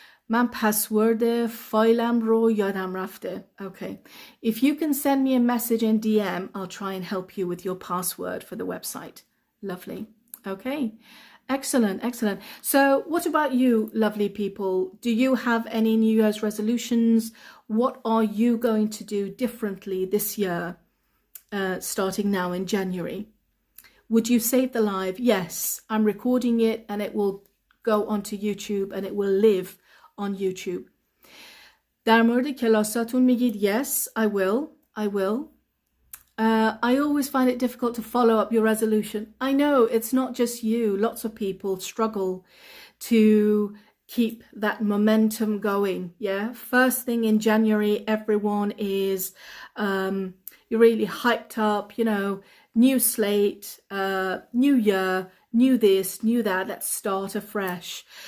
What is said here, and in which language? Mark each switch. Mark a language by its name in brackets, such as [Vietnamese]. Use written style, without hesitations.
[Persian] من پسورد فایلم رو یادم رفته. [English] Okay. If you can send me a message in DM, I'll try and help you with your password for the website. Lovely. Okay. Excellent, excellent. So what about you, lovely people? Do you have any New Year's resolutions? What are you going to do differently this year, starting now in January? Would you save the live? Yes, I'm recording it and it will go onto YouTube and it will live on YouTube. [Persian] در مورد کلاساتون میگید [English] yes, I will. I always find it difficult to follow up your resolution. I know it's not just you. Lots of people struggle to keep that momentum going. Yeah. First thing in January, everyone is you're really hyped up, new slate, new year, new this, new that, let's start afresh.